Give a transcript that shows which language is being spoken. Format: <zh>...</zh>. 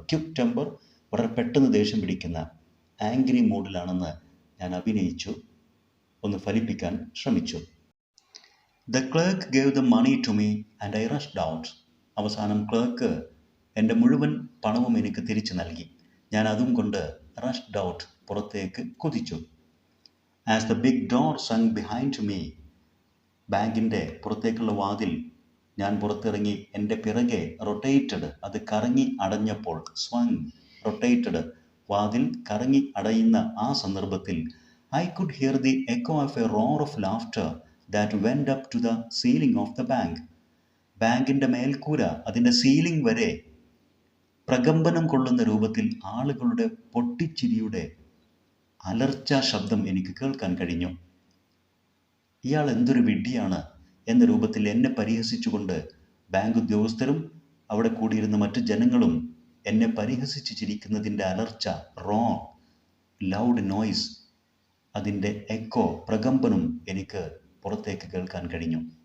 <ml>Quick temper, വളരെ പെട്ടെന്ന് ദേഷ്യം പിടിക്കുന്ന, ആംഗ്രി മൂഡിലാണെന്ന് ഞാൻ അഭിനയിച്ചു, ഒന്ന് ഫലിപ്പിക്കാൻ ശ്രമിച്ചു.</ml> <en>The clerk gave the money to me and I rushed out.</en> <ml>അവസാനം ക്ലർക്ക് എൻ്റെ മുഴുവൻ പണവും എനിക്ക് തിരിച്ചു നൽകി. ഞാൻ അതും കൊണ്ട് റഷ്ഡ് ഔട്ട്, പുറത്തേക്ക് കുതിച്ചു.</ml> <en>As the big door swung behind me.</en> <ml>ബാങ്കിൻ്റെ പുറത്തേക്കുള്ള വാതിൽ, ഞാൻ പുറത്തിറങ്ങി, എൻ്റെ പിറകെ റൊട്ടേറ്റഡ്, അത് കറങ്ങി അടഞ്ഞപ്പോൾ, സ്വങ്, റൊട്ടേറ്റഡ്, വാതിൽ കറങ്ങി അടയുന്ന ആ സന്ദർഭത്തിൽ,</ml> <en>I could hear the echo of a roar of laughter that went up to the ceiling of the bank.</en> <ml>ബാങ്കിൻ്റെ മേൽക്കൂര, അതിൻ്റെ സീലിംഗ് വരെ പ്രകമ്പനം കൊള്ളുന്ന രൂപത്തിൽ ആളുകളുടെ പൊട്ടിച്ചിരിയുടെ അലർച്ചാ ശബ്ദം എനിക്ക് കേൾക്കാൻ കഴിഞ്ഞു. ഇയാൾ എന്തൊരു വിഡ്ഢിയാണ് എന്ന രൂപത്തിൽ എന്നെ പരിഹസിച്ചുകൊണ്ട് ബാങ്ക് ഉദ്യോഗസ്ഥരും അവിടെ കൂടിയിരുന്ന മറ്റു ജനങ്ങളും എന്നെ പരിഹസിച്ച് ചിരിക്കുന്നതിൻ്റെ അലർച്ച, റോർ, ലൗഡ് നോയ്സ്, അതിൻ്റെ എക്കോ, പ്രകമ്പനം എനിക്ക് പുറത്തേക്ക് കേൾക്കാൻ കഴിഞ്ഞു.</ml>